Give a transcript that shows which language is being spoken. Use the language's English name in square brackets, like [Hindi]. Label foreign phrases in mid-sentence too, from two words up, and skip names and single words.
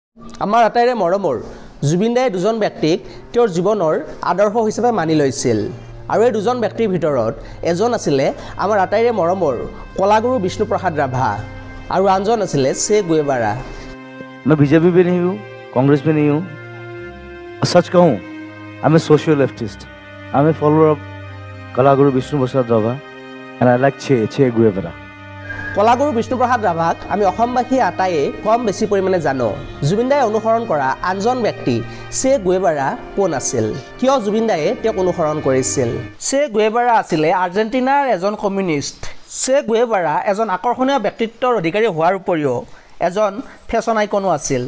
[Assamese] আমাৰ আটাইৰে মৰমৰ জুবিন দায়ে দুজন ব্যক্তিক তেওঁৰ জীৱনৰ আদৰ্শ হিচাপে মানি লৈছিল আৰু এই দুজন ব্যক্তিৰ ভিতৰত এজন আছিলে আমাৰ আটাইৰে মৰমৰ কলাগুৰু বিষ্ণুপ্ৰসাদ ৰাভা আৰু আনজন আছিলে চে গুয়েভাৰা। [Hindi] मैं बीजेपी भी नहीं हूँ, कांग्रेस भी नहीं हूँ। सच कहूँ, [English] I am a social leftist. I am a follower of Kalaguru Vishnu Prasad Rabha and I like Che Guevara. [Assamese] কলাগুৰু বিষ্ণুপ্ৰসাদ ৰাভাক আমি অসমবাসী আটাইয়ে কম বেছি পৰিমাণে জানো। জুবিন দায়ে অনুসৰণ কৰা আনজন ব্যক্তি চে গুয়েভাৰা কোন আছিল, কিয় জুবিন দায়ে তেওঁক অনুসৰণ কৰিছিল? চে গুয়েভাৰা আছিলে আৰ্জেণ্টিনাৰ এজন কমিউনিষ্ট। চে গুয়েভাৰা এজন আকৰ্ষণীয় ব্যক্তিত্বৰ অধিকাৰী হোৱাৰ উপৰিও এজন [English] fashion icon [Assamese] আছিল।